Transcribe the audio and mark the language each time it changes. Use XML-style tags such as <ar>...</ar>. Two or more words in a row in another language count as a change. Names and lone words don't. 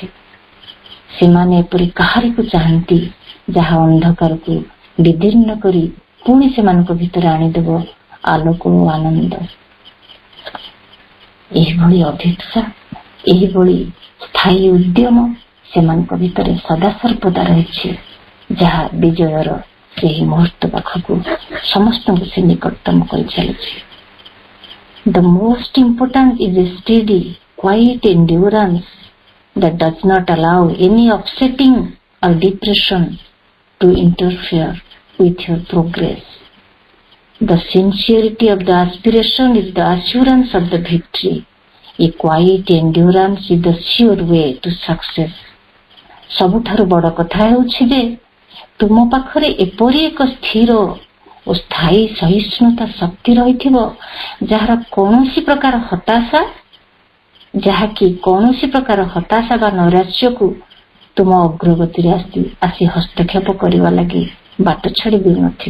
<or>ସେମାନେ ଏପରି କାହାରିକୁ ଚାହାନ୍ତି, ଯାହା ଅନ୍ଧକାରକୁ ବିଦୀର୍ଣ୍ଣ କରି ପୁଣି ସେମାନଙ୍କ ଭିତରେ ଆଣିଦେବ ଆଲୋକ ଓ ଆନନ୍ଦ। ଏହିଭଳି ଅଭିପ୍ସା, ଏହିଭଳି ସ୍ଥାୟୀ ଉଦ୍ୟମ ସେମାନଙ୍କ ଭିତରେ ସଦାସର୍ବଦା ରହିଛି, ଯାହା ବିଜୟର ସେହି ମୁହୂର୍ତ୍ତ ପାଖକୁ ସମସ୍ତଙ୍କୁ ସେ ନିକଟତମ କରି ଚାଲିଛି।</or> <en>The most important is a steady quiet endurance that does not allow any upsetting or depression to interfere with your progress. The sincerity of the aspiration is the assurance of the victory. A quiet endurance is the sure way to success.</en> <or>ସବୁଠାରୁ ବଡ଼ କଥା ହେଉଛି ଯେ ତୁମ ପାଖରେ ଏପରି ଏକ ସ୍ଥିର ଓ ସ୍ଥାୟୀ ସହିଷ୍ଣୁତା ଶକ୍ତି ରହିଥିବ ଯାହାର କୌଣସି ପ୍ରକାର ହତାଶା ବା ନୈରାଶ୍ୟକୁ ତୁମ ଅଗ୍ରଗତିରେ ଆସି ହସ୍ତକ୍ଷେପ କରିବା ଲାଗି ବାଟ ଛାଡ଼ି ଦେଉନଥିବ।</or>